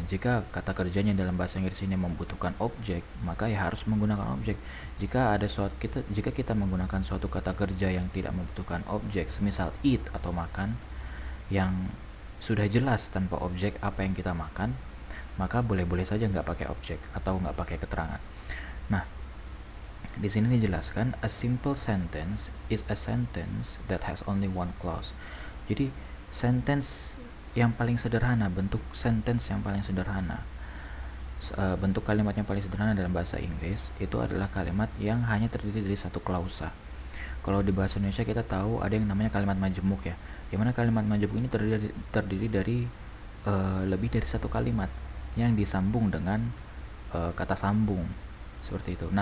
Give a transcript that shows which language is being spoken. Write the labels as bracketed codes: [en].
[id] Jika kata kerjanya dalam bahasa Inggris ini membutuhkan objek, maka ya harus menggunakan objek. Jika kita menggunakan suatu kata kerja yang tidak membutuhkan objek, semisal eat atau makan, yang sudah jelas tanpa objek apa yang kita makan, maka boleh-boleh saja nggak pakai objek atau nggak pakai keterangan. Nah, di sini dijelaskan [en] a simple sentence is a sentence that has only one clause. [id] Jadi sentence yang paling sederhana, bentuk sentence yang paling sederhana, bentuk kalimat yang paling sederhana dalam bahasa Inggris itu adalah kalimat yang hanya terdiri dari satu klausa. Kalau di bahasa Indonesia kita tahu ada yang namanya kalimat majemuk ya. Yang mana kalimat majemuk ini terdiri dari lebih dari satu kalimat yang disambung dengan kata sambung seperti itu.